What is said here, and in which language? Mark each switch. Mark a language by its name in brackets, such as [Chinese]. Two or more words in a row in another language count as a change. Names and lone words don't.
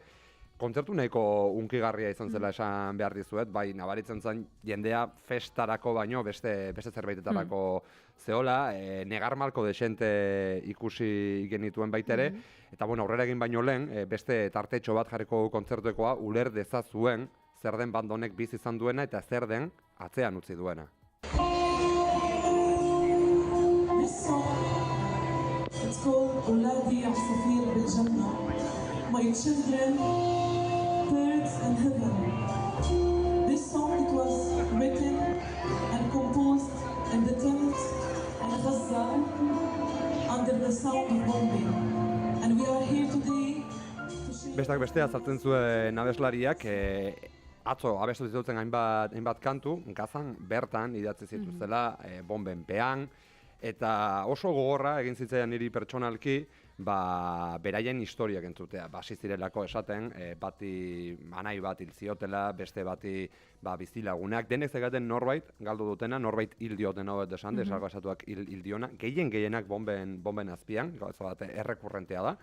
[Basque] Kontzertu nahiko unkigarria izan zela esan behar dizuet, bai nabaritzen zen jendea festarako baino beste zerbaitetarako zeola, negarmalko desente ikusi genituen baitere, eta bueno, aurrera egin baino lehen, beste tartetxo bat jarriko kontzertuekoa uler dezazuen zer den band honek bizi izan duena eta zer den atzean utzi duena. [English] This song, it's called Uladi Asafir Bil-Jannah. My children, birds and heaven. This song, it was written and composed in the tent in Gaza under the sound of bombing. And we are here today to share... [Basque] Bestak bestea azaltzen zuen abeslariak, atzo abestu zituzten hainbat kantu, Gazan bertan idatzi zituztela bombenpean, eta oso gogorra egin zitzaidan niri pertsonalki, beraien historiak entzutea, hasi zirelako esaten, bati anai bat hil ziotela, beste bati bizilagunak, denek zegaten norbait galdu dutena, norbait hil diotena hobet esan, desalgazatuak hil diona, gehienak bomben azpian, gauza bat errekurrentea da.